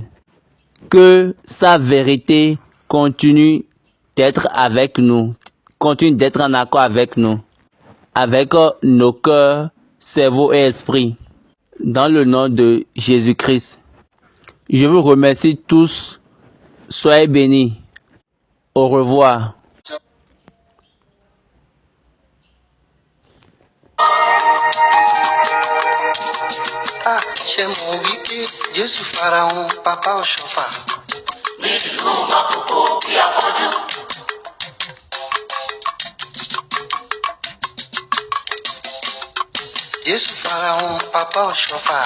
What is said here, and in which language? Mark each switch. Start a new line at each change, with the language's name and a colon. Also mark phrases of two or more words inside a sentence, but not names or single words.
French: Que sa vérité continue d'être avec nous, continue d'être en accord avec nous, avec nos cœurs, cerveau et esprit. Dans le nom de Jésus-Christ. Je vous remercie tous. Soyez bénis. Au revoir.
Yoruba: Ah, ṣé mo wí pé Jésù farahàn Papa Ọ̀ṣọ́fà. Nínú àkókò bí afọ́jú. Jésù farahàn Papa Ọ̀ṣọ́fà.